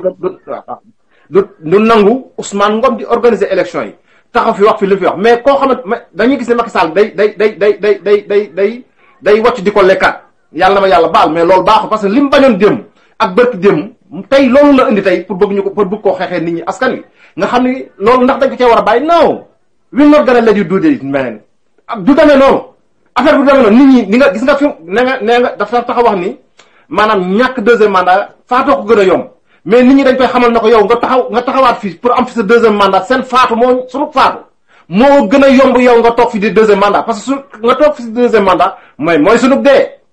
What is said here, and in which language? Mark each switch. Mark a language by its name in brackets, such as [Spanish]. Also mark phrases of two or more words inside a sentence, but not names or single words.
[Wolof] du nangu Ousmane Ngom di organiser élection yi taxaw fi wax fi li fi wax mais koo xamante dañuy gis ne Macky Sall day wàcc di ko lekkaat yàlla na ma yàlla baal mais loolu baaxul [French] parce que [Wolof] li mu bañoon démb ak bërki démb tey loolu la indi tey pour bëgg koo xeexee nit ñi askan wi nga xam ni loolu ndax dañ ko cee war a bàyyi non [English] will not gonna let you do this man [Wolof] du demee noonu affaire bi du demee noonu nit ñi nga gis nga fi nee nga dafa tax a wax ni maanaam ñàkk [French] deuxième mandat [Wolof] faatoo ko gën a yomb mais nit ñi dañ koy xamal na ko yow nga taxawaat fii pour am fi sa [French] deuxième mandat [Wolof] seen faatu moo sunu faatu moo gën a yomb yow nga toog fi di [French] deuxième mandat parce que [Wolof] nga toog fi si [French] deuxième mandat [Wolof] mooy sunug dee